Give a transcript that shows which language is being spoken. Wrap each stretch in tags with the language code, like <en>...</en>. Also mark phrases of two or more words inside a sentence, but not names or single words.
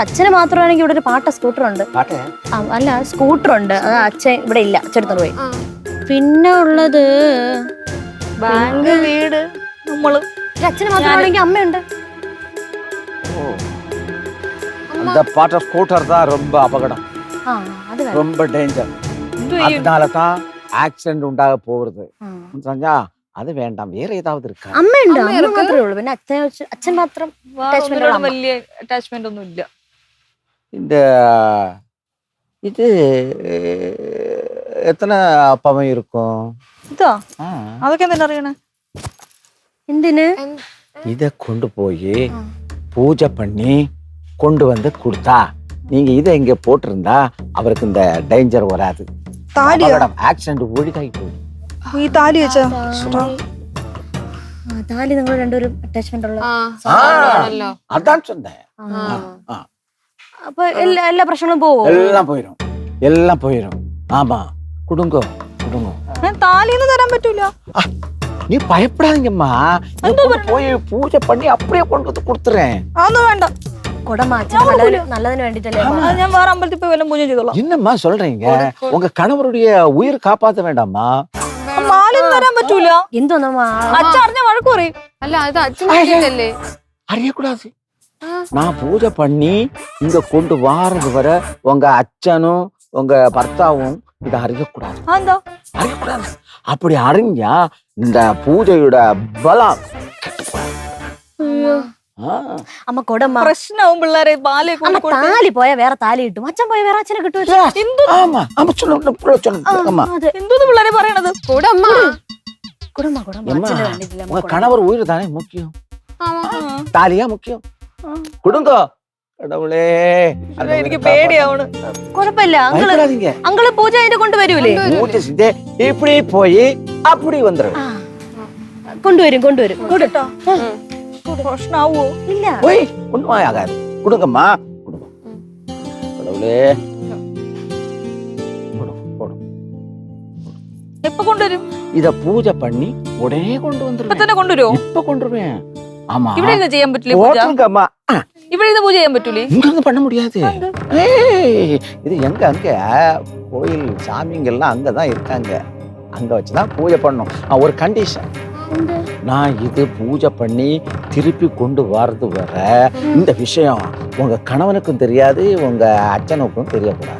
<ml>അച്ഛന് മാത്രമാണെങ്കിൽ ഇവിടെ ഒരു പാട്ട സ്കൂട്ടർ ഉണ്ട്. അല്ല, സ്കൂട്ടർ ഉണ്ട്. അത് അച്ഛൻ ഇവിടെ ഇല്ല, അച്ഛനെടുത്തോണ്ട് പോയി. പിന്നെ ഉള്ളത് ബാങ്ക്, വീട്, നമ്മള്. അച്ഛന് മാത്രമാണെങ്കിൽ അമ്മയുണ്ട്.</ml> <ta>அந்த பாட்ட ஸ்கூட்டர் தான் ரொம்ப அபகடம், ரொம்ப டேஞ்சர். அதனாலதான் ஆக்சிடென்ட் உண்டாக போகுது. அது வேண்டாம். வேறே ஏதாவது இருக்காம்.</ta> <ml>അമ്മയുണ്ട്, അമ്മ മാത്രമേ ഉള്ളൂ. പിന്നെ അച്ഛൻ മാത്രം വലിയ അറ്റാച്ച്മെന്റ് ഒന്നും ഇല്ല. ഇത് എത്ര പവൻ இருக்கும்? ഇതാ? അതൊക്കെ എന്തിനാ അറിയണേ? എന്തിന്?</ml> <ta>இதை கொண்டு போய் பூஜை பண்ணி கொண்டு வந்து கொடுத்தா, நீங்க இதை இங்க போட்டிருந்தா அவருக்கு இந்த டேஞ்சர் வராது. ஆக்சிடென்ட் ஒழுகாയി போகும்.</ta> <ml>ഈ താലി വെച്ചാ? താലി നിങ്ങൾ രണ്ടുപേരും അറ്റാച്ച്മെന്റ് ഉള്ള</ml> <ta>അതാണ് சொன்னேன்.</ta> <ml>അപ്പൊ എല്ലാ പ്രശ്നങ്ങളും പോവോ?</ml> <ta>எல்லாம் போயிரும். ஆமா, குடுங்கோ.</ta> <ml>താലിന്ന് തരാൻ പറ്റൂല.</ml> <ta>நீ பயப்படாதீங்கம்மா, போயி பூஜை பணி அப்பவே கொண்டு கொடுத்துறேன்.</ta> <ml>അതൊന്നും വേണ്ട.</ml> <ta>நல்லதுன்னு வேண்டிட்டല്ലേ.</ta> <ml>ഞാൻ വേറെ അമ്പലത്തിൽ പോയി വല്ലതും പൂജ ചെയ്തോളാം.</ml> <ta>என்னம்மா சொல்றீங்க? உங்க கணவருடைய உயிர் காப்பாற்ற வேண்டாமா?</ta> <ml>മാലയൊന്നും തരാൻ പറ്റൂല. എന്തോന്നമ്മ, അച്ഛൻ അറിഞ്ഞ വഴക്ക് പറയും. അല്ല, അത് അച്ഛനല്ലേ</ml> <ta>அறியக்கூடாது. நான் பூஜை பண்ணி இங்க கொண்டு வாரது வரை உங்க அச்சனும் உங்க பர்த்தாவும் இதை அறியக்கூடாது. அறியக்கூடாது. அப்படி அறிஞ்சா இந்த பூஜையோட பலம்</ta> <ml>അമ്മ കൊടമ്മ. പ്രശ്നവും പിള്ളേരെ. താലി പോയാ വേറെ താലി കിട്ടും, അച്ഛൻ പോയാ വേറെ അച്ഛനെ കിട്ടും. എന്തോന്ന് പിള്ളേരെ പറയണത്?</ml> <ta>உங்க கணவர் உயிர் தானே முக்கியம், தாலியா முக்கியம். கொடுங்க கடவுளே.</ta> <ml>എനിക്ക് പേടിയാവണ്. കുഴപ്പമില്ല, അങ്കിള് പൂജ അതിന്റെ കൊണ്ടുവരൂലേ?</ml> <ta>பூஜை செஞ்சே இப்படி போய் அப்படி வந்துடும்.</ta> <ml>കൊണ്ടുവരും. കേട്ടോ? പ്രശ്നാവോ? ഇല്ല,</ml> <ta>போய் ஒண்ணும் ஆகாது. கொடுங்கம்மா, கொடுங்க கடவுளே.</ta> <ml>എപ്പോ കൊണ്ടുവരും?</ml> <ta>இத பூஜை பண்ணி உடனே கொண்டு வந்துருவேன்.</ta> <ml>ഇപ്പൊ തന്നെ കൊണ്ടുവരുമോ?</ml> <ta>இப்ப கொண்டுருவேன். ஆமா,</ta> <ml>ഇവിടെ ഇരുന്ന് ചെയ്യാൻ പറ്റില്ലേ പൂജ?</ml> <ta>போட்டுங்கம்மா.</ta> <ml>ഇവിടെ ഇരുന്ന് പൂജ ചെയ്യാൻ പറ്റൂലേ?</ml> <ta>இங்க இருந்து பண்ண முடியாது. இது அங்க கோயில் சாமிங்கெல்லாம் அங்கதான் இருக்காங்க. அங்க வச்சுதான் பூஜை பண்ணணும். ஒரு கண்டிஷன், நான் இது பூஜை பண்ணி திருப்பி கொண்டு வரது வர இந்த விஷயம் உங்க கணவனுக்கும் தெரியாது, உங்க அச்சனுக்கும் தெரியக்கூடாது.</ta>